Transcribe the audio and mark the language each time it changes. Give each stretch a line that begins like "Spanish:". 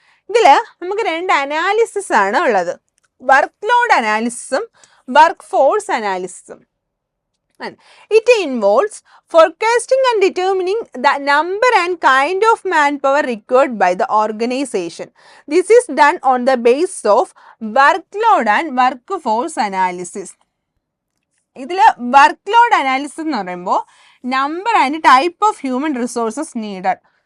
Malayalam: ഇതിൽ നമുക്ക് രണ്ട് അനാലിസിസ് ആണ് ഉള്ളത്, work load അനാലിസിസും work force അനാലിസിസും.
English: It involves forecasting and determining the number and kind of manpower required by the organization. This is done on the basis of workload and workforce analysis.
Malayalam: ഇതിൽ work load analysis എന്ന് പറയുമ്പോൾ
English: Number and type of human resources needed.